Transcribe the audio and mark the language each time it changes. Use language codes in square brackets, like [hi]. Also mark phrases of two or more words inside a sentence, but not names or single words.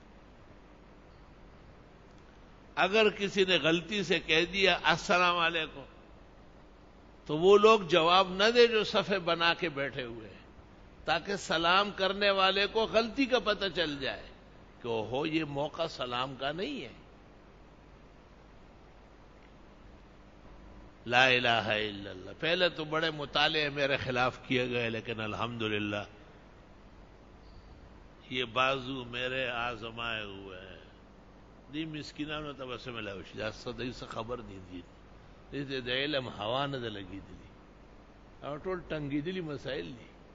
[ur] اگر کسی نے غلطی سے کہہ دیا [ar] السلام علیکم [ur] تو وہ لوگ جواب نہ دے جو صفے بنا کے بیٹھے ہوئے ہیں، تاکہ سلام کرنے والے کو غلطی کا پتہ چل جائے کہ اوہو یہ موقع سلام کا نہیں ہے. [ar] لا الہ الا اللہ. [ur] پہلے تو بڑے مطالعے میرے خلاف کیے گئے، لیکن الحمدللہ یہ بازو میرے آزمائے ہوئے ہیں. [ps] دی مسکینانو ته بس ملا وشي دا صدې څه خبر دي دې د علم هوا نه لګېدلي او ټول ټنګېدلي مسائل دي.